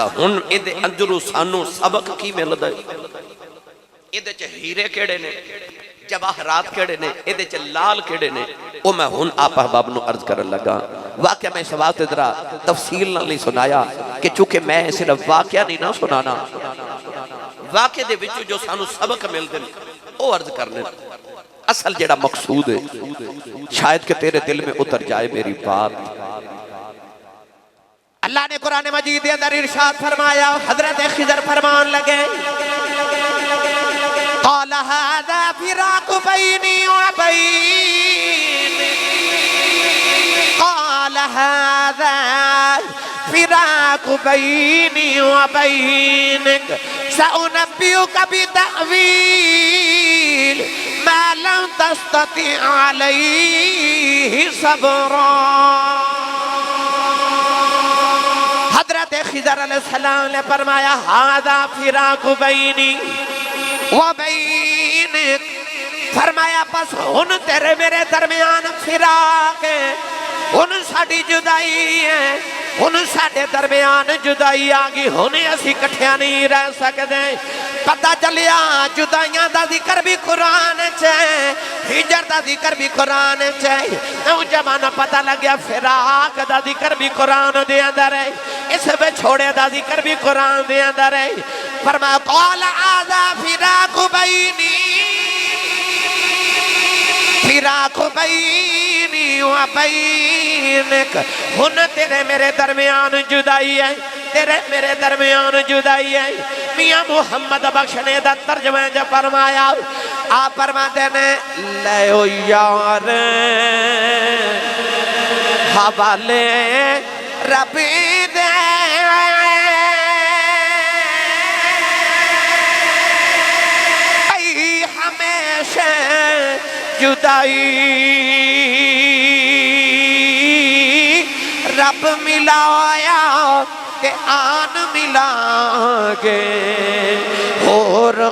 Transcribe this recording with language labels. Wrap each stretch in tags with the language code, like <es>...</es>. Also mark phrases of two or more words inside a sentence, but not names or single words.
<pa>ہن ایہدے اندروں سانوں سبق کی ملدا ہے؟ ایہدے چ ہیرے کیہڑے نے، جواہرات کیہڑے نے، ایہدے چ لال کیہڑے نے، او میں ہن آپ احباب نوں عرض کرن لگا. واقعہ میں اس واسطے ذرا تفصیل نال نہیں سنایا کہ چونکہ میں صرف واقعہ نہیں نا سنانا، واقعے دے وچوں جو سانوں سبق ملدے نے او عرض کرنے. اصل جیہڑا مقصود ہے</pa> <ur>شاید کہ تیرے دل میں اتر جائے میری بات. اللہ نے قرآن مجید کے اندر ارشاد فرمایا، حضرت خضر فرمان لگے,</ur> <ar>قال هذا فراق بيني وبينك، قال هذا فراق بيني وبينك، سأنبئك بتأويل ما لم تستطع عليه صبرا.</ar> <ur>حضرت خضر علیہ السلام نے فرمایا,</ur> <ar>هذا فراق بيني وبينك,</ar> <pa>فرمایا بس ہن تیرے میرے درمیان فراق ہے، ہن ساڈی جدائی ہے، ہن ساڈے درمیان جدائی آ گئی، ہن اسیں اکٹھے نہیں رہ سکدے. پتا چلیا جدائیاں دا ذکر بھی قرآن چ ہے، ہجر دا ذکر بھی قرآن چ ہے، نوجوان پتا لگ گیا فراق دا ذکر بھی قرآن دے اندر ہے، اس وچھوڑے دا ذکر بھی قرآن دے اندر ہے. فرمایا</pa> <ar>قال هذا فراق بيني، فراق بيني وبينك,</ar> <pa>ہن تیرے میرے درمیان جدائی ہے، تیرے میرے درمیان جدائی ہے. میاں محمد بخش نے دا ترجمہ جو فرمایا، آپ فرماتے نے لے او یار حوالے ربی دے، ہمیشہ جدائی رب ملایا کے آن ملاگے، اور</pa>